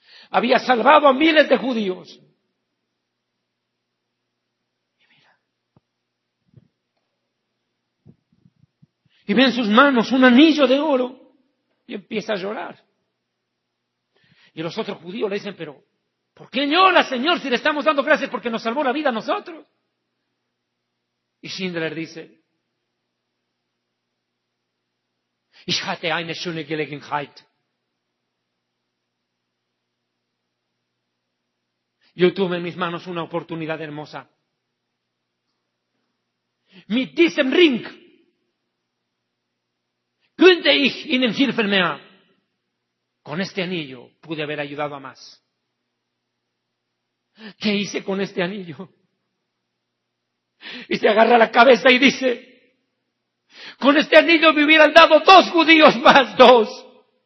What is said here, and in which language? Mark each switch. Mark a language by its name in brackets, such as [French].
[Spanish] Había salvado a miles de judíos. Y mira. Y ve en sus manos un anillo de oro y empieza a llorar. Y los otros judíos le dicen, pero ¿por qué llora, Señor, si le estamos dando gracias porque nos salvó la vida a nosotros? Y Schindler dice, [German] Ich hatte eine schöne Gelegenheit. [Spanish] Yo tuve en mis manos una oportunidad hermosa. [German] Mit diesem Ring könnte ich Ihnen helfen mehr. [Spanish] Con este anillo pude haber ayudado a más. ¿Qué hice con este anillo? Y se agarra la cabeza y dice, con este anillo me hubieran dado 2 judíos más, 2.